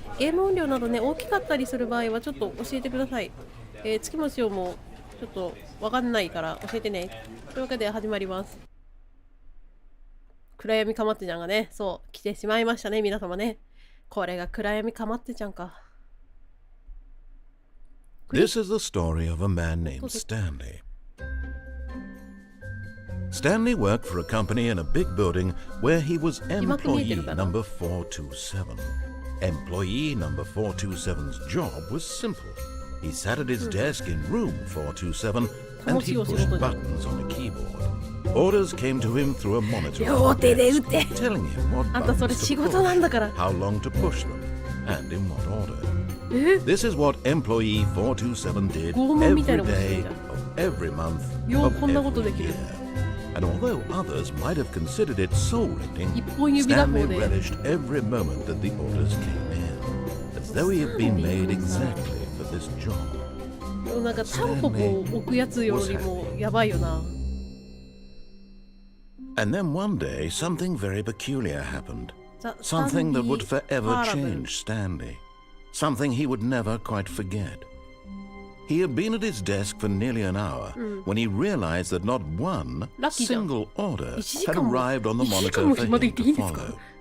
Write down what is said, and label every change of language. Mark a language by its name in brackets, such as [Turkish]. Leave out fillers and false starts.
[Japanese] ゲーム音量などね、大きかったりする場合はちょっと教えてください。月も潮もちょっとわかんないから教えてね。というわけで始まります。暗闇かまってちゃんがね、そう、来てしまいましたね、皆様ね。これが暗闇かまってちゃんか。 [English] This is the story of a man named Stanley. Stanley worked for a company in a big building where he was employee number 427. Employee number 427's job was simple. He sat at his desk in room 427 and he pushed buttons on a keyboard. Orders came to him through a monitor telling him what buttons to push, how long to push them, and in what order.This is what employee 427 did every day of every month of every year. And although others might have considered it soul-rending, Stanley relished every moment that the orders came in, as though he had been made exactly for this job. [Japanese] なんかタンポポを置くやつよりもやばいよな。 [English] And then one day, something very peculiar happened. Something that would forever change Stanley.Something he would never quite forget. He had been at his desk for nearly an hour when he realized that not one single order had arrived on the monitor for him to follow.